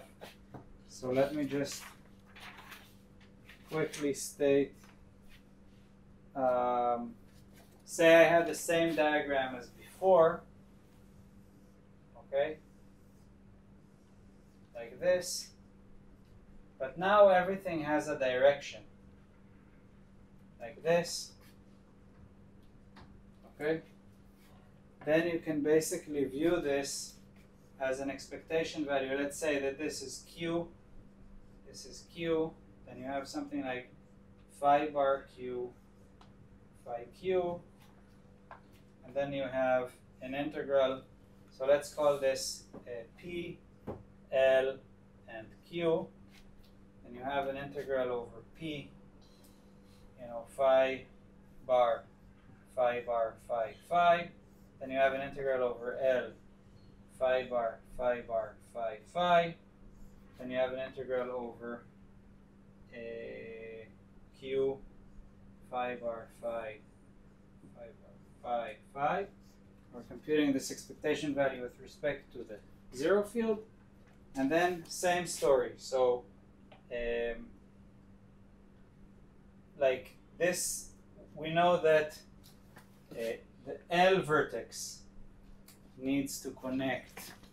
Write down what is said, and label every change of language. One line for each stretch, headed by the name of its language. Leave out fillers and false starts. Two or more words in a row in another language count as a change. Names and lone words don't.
English: So let me just quickly state, say I had the same diagram as before, okay, like this, but now everything has a direction, like this, okay. Then you can basically view this as an expectation value. Let's say that this is Q, this is Q, then you have something like phi bar q, phi q, and then you have an integral. So let's call this p, l, and q, and you have an integral over p, phi bar, phi bar, phi, phi. Then you have an integral over l, phi bar, phi bar, phi, phi. Then you have an integral over q, phi bar, phi, phi bar, phi, phi. We're computing this expectation value with respect to the zero field. And then same story. So like this, we know that the L vertex needs to connect.